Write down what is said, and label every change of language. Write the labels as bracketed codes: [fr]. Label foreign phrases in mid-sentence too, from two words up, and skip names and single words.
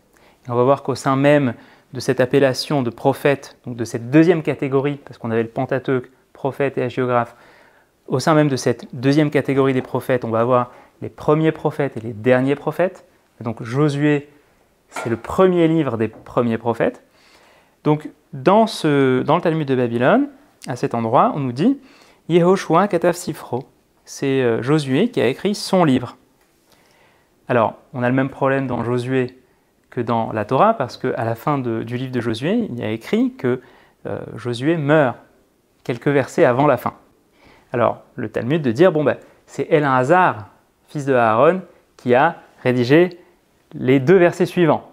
[fr] Et on va voir qu'au sein même de cette appellation de prophète, donc de cette 2e catégorie, parce qu'on avait le Pentateuque, prophète et hagiographe, au sein même de cette 2e catégorie des prophètes, on va avoir les premiers prophètes et les derniers prophètes. Et donc Josué, c'est le premier livre des premiers prophètes. Donc dans le Talmud de Babylone, à cet endroit, on nous dit « [he] יהושע כתב ספרו ». [fr] C'est Josué qui a écrit son livre. Alors, on a le même problème dans Josué que dans la Torah, parce qu'à la fin du livre de Josué, il y a écrit que Josué meurt quelques versets avant la fin. Alors, le Talmud de dire, c'est Éléazar, fils de Aaron, qui a rédiger les 2 versets suivants.